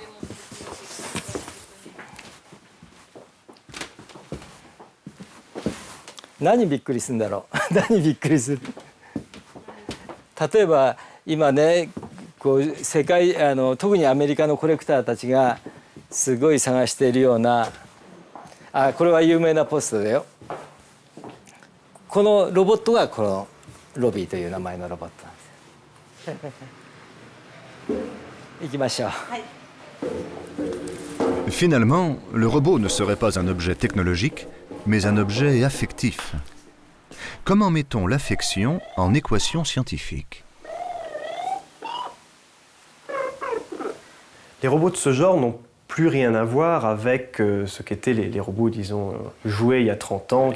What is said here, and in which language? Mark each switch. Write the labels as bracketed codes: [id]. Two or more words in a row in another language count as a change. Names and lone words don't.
[ja] 何びっくりするんだろう何びっくりする例えば今ねこう世界特にアメリカのコレクターたちがすごい探しているようなこれは有名なポストだよこのロボットがこのロビーという名前のロボットなんです行きましょう、はい、 [fr] Finalement, le robot ne serait pas un objet technologique, mais un objet affectif. Comment mettons l'affection en équation scientifique? Les robots de ce genre n'ont plus rien à voir avec ce qu'étaient les robots, disons, joués il y a 30 ans.